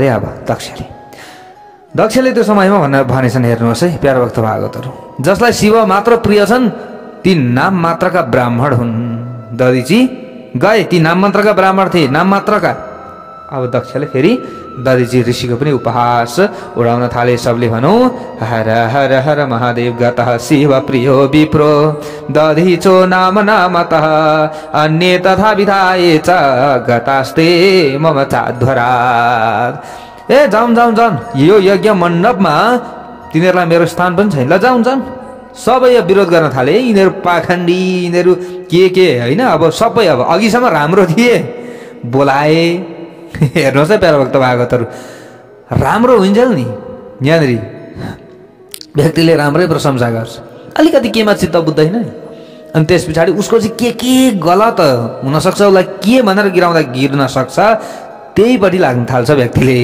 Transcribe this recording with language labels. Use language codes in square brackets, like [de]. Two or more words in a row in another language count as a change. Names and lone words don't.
[ne] अब दक्षले त्यो समयमा भनेछन्, हेर्नुहोस् है प्यारा भक्त भागवतहरू, जसलाई शिव मात्र प्रिय छन् ती नाम मात्रका ब्राह्मण हुन्। दधिची गए, ती नाम मात्रका ब्राह्मण थिए, नाम मात्रका। अब दक्षले फेरि दधिची ऋषिको पनि उपहास उडाउन थाले। सबले भनौँ [sa] हर हर हर महादेव। गतः शिव प्रियो विप्रो दधिचो नाम नामतः अन्ये तथा विधाये च गतास्ते मम चाध्वरात्। [ne] ए जाउँ जाउँ जाउँ, यो यज्ञ मण्डपमा तिनीहरूलाई मेरो स्थान पनि छैन, ल जाउँ जाउँ। सबै विरोध गर्न थाले, यिनीहरू पाखण्डी, यिनीहरू के होइन। अब सबै अब अघिसम्म राम्रो थिए, बोलाए। हेर्नुहोस् है प्यारा भक्त भागवतहरू, राम्रो हुन्छ नि यहाँनिर व्यक्तिले राम्रै प्रशंसा गर्छ, अलिकति केमा चित्त बुझ्दैन अनि त्यस पछाडि उसको चाहिँ के गलत हुनसक्छ, उसलाई के भनेर गिर्न सक्छ, त्यहीपट्टि लाग्न थाल्छ व्यक्तिले।